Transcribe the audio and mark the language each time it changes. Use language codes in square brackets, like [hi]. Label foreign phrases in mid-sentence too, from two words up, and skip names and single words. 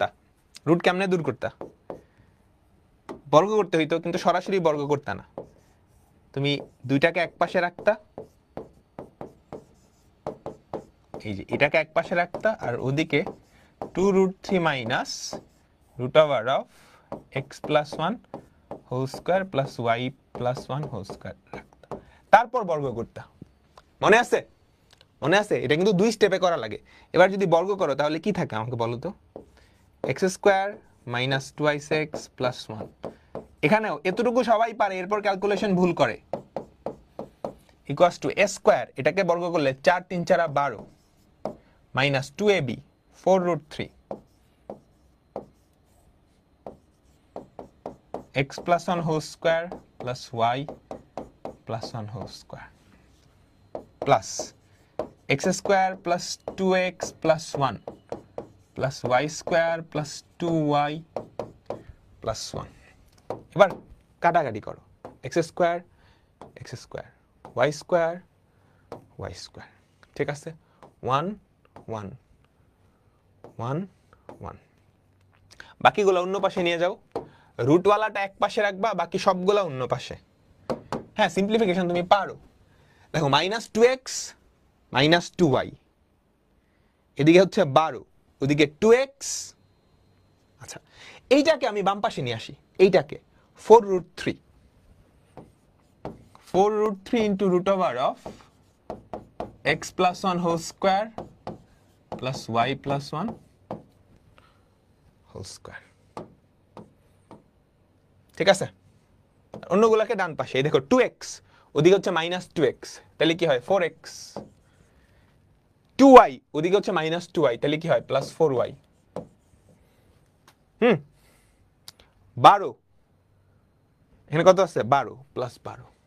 [bn] রুট কেমনে দূর করতা? বর্গ করতে হইতো, কিন্তু সরাসরি বর্গ করতা না, তুমি দুইটাকে এক পাশে রাখতা, এই যে এটাকে এক পাশে রাখতা, আর ওদিকে 2√3 মাইনাস [en] root over of x plus 1 whole square plus y plus 1 whole square [bn] রাখতা, তারপর বর্গ করতা। মনে আছে? মনে আছে? এটা কিন্তু দুই স্টেপে করা লাগে। এবার যদি বর্গ করো তাহলে কি থাকে আমাকে বলো তো? [en] x square minus 2x plus 1. [bn] এখানেও এতটুকু সবাই পারে, এরপর ক্যালকুলেশন ভুল করে। [en] equals to a square, [bn] এটাকে বর্গ করলে [en] 4 3 4 12 minus 2ab 4√3 x plus 1 whole square plus y plus 1 whole square plus x square plus 2x plus 1 plus y square plus 2y plus 1। [bn] এবার কাটাকাটি করো, [en] x square y square, [bn] ঠিক আছে? 1 1 1 1। বাকিগুলো অন্য পাশে নিয়ে যাও, রুটওয়ালাটা এক পাশে রাখবা, বাকি সবগুলো অন্য পাশে। হ্যাঁ, সিম্পলিফিকেশন তুমি পারো। দেখো [en] minus 2x minus 2y [bn] এদিকে হচ্ছে 12, ওদিকে 2x। আচ্ছা, এইটাকে আমি বাম পাশে নিয়ে আসি, এইটাকে 4√3 [en] into root over of x plus 1 whole square plus y plus 1 whole square। [bn] ঠিক আছে, অন্যগুলোকে ডান পাশে, এই দেখো 2x, ওদিকে হচ্ছে -2x, তাহলে কি হয় 4x। 2y, ওদিকে হচ্ছে -2y, তাহলে কি হয় +4y। 12, এখানে কত আছে 12 +12।